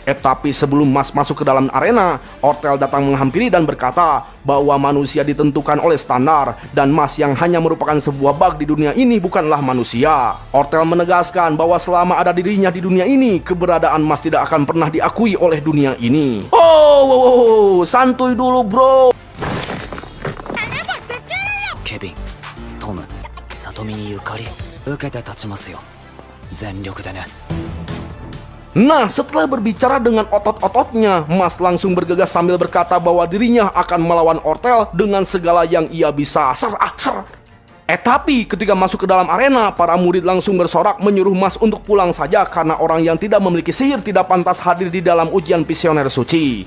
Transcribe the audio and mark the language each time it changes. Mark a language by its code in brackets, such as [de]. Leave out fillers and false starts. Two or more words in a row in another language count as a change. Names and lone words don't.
[id] Tapi sebelum Mas masuk ke dalam arena, Ortel datang menghampiri dan berkata bahwa manusia ditentukan oleh standar dan Mas yang hanya merupakan sebuah bug di dunia ini bukanlah manusia. Ortel menegaskan bahwa selama ada dirinya di dunia ini, keberadaan Mas tidak akan pernah diakui oleh dunia ini. Santuy dulu bro. [ja] ケビン、トム、里見にゆかり受けて立ちますよ。全力でね。 [id] Nah, setelah berbicara dengan otot-ototnya, Mas langsung bergegas sambil berkata bahwa dirinya akan melawan Ortel dengan segala yang ia bisa. Tapi ketika masuk ke dalam arena, para murid langsung bersorak menyuruh Mas untuk pulang saja karena orang yang tidak memiliki sihir tidak pantas hadir di dalam ujian visioner suci.